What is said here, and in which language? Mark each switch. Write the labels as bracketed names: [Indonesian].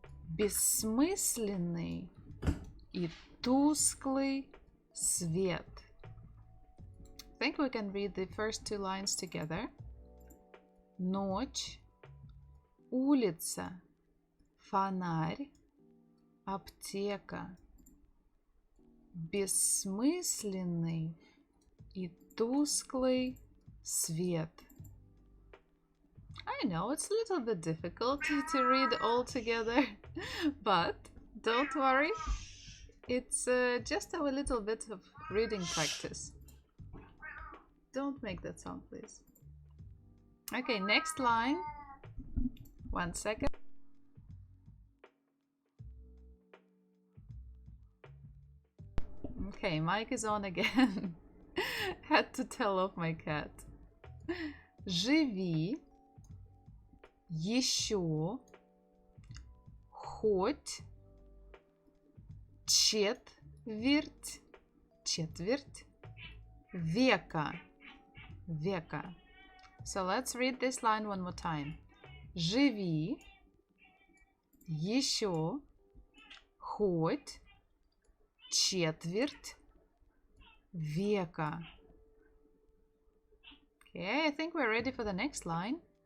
[Russian] Бессмысленный и тусклый свет. [English] I think we can read the first two lines together. [Russian] Ночь, улица, фонарь, аптека. Бессмысленный и тусклый свет. [English] I know it's a little bit difficult to read all together, but don't worry, it's just a little bit of reading practice. Don't make that sound, please. Okay, next line. 1 second. Okay, mic is on again. Had to tell off my cat. [Russian] Живи еще хоть четверть века. [English] So let's read this line one more time. [Russian] Живи еще хоть четверть века. [English] Okay, I think we're ready for the next line.